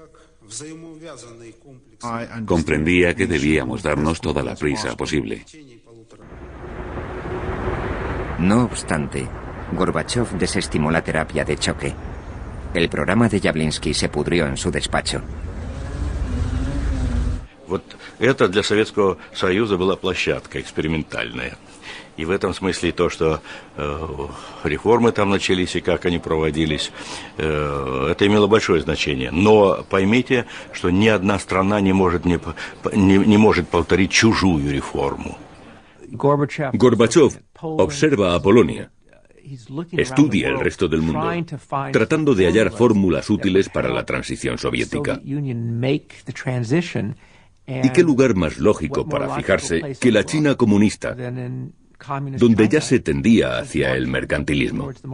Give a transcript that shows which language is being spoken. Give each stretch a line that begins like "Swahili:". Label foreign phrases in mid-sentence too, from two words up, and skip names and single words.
Spanish: Comprendía que debíamos darnos toda la prisa posible. No obstante, Gorbachov desestimó la terapia de choque. El programa de Yavlinsky se pudrió en su despacho.
Russian: Вот это для Советского Союза была площадка экспериментальная. И в этом смысле то, что реформы там начались и как они проводились, это имело большое значение. Но поймите, что ни одна страна не может повторить чужую реформу.
Spanish: Gorbachov observa a Polonia. Estudia el resto del mundo, tratando de hallar fórmulas útiles para la transición soviética. ¿Y qué lugar más lógico para fijarse que la China comunista, donde ya se tendía hacia el mercantilismo?